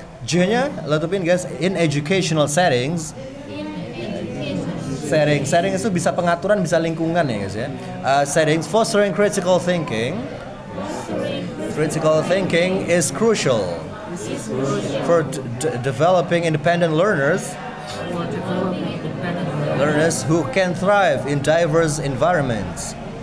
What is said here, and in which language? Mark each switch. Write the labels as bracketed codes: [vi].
[id] J-nya letupin guys, [en] in educational settings. [id] Setting itu bisa pengaturan, bisa lingkungan ya guys ya. [en] Settings fostering critical thinking. Critical thinking is crucial for developing independent learners who can thrive in diverse environments.